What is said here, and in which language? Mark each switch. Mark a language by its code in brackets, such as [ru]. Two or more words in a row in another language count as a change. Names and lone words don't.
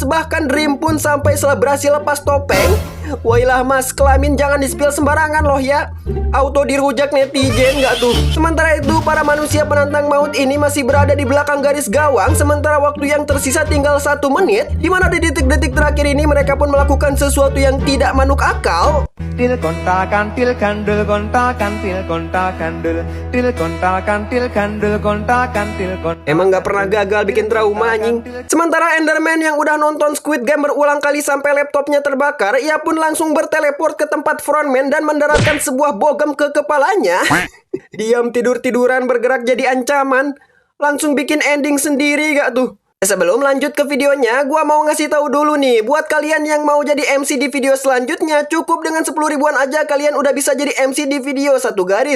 [id] Bahkan Dream pun sampai selebrasi lepas topeng. Wailah mas, kelamin jangan di-spill sembarangan loh ya. Auto dirujak netizen gak tuh? Sementara itu para manusia penantang maut ini masih berada di belakang garis gawang, sementara waktu yang tersisa tinggal 1 menit, dimana di detik-detik terakhir ini mereka pun melakukan sesuatu yang tidak manuk akal. Til kontakan til kandel kontakan til kontakan del til kontakan til kandel kontakan til kontakan. Emang gak pernah gagal bikin trauma anjing. Sementara Enderman yang udah nonton Squid Game berulang kali sampai laptopnya terbakar, ia pun pun langsung berteleport ke tempat frontman dan mendaratkan sebuah bogem ke kepalanya. Diam tidur-tiduran bergerak jadi ancaman. Langsung bikin ending sendiri gak tuh? Sebelum lanjut ke videonya, gua mau ngasih tahu dulu nih, buat kalian yang mau jadi MC di video selanjutnya, cukup dengan 10 ribuan aja kalian udah bisa jadi MC di video satu garis.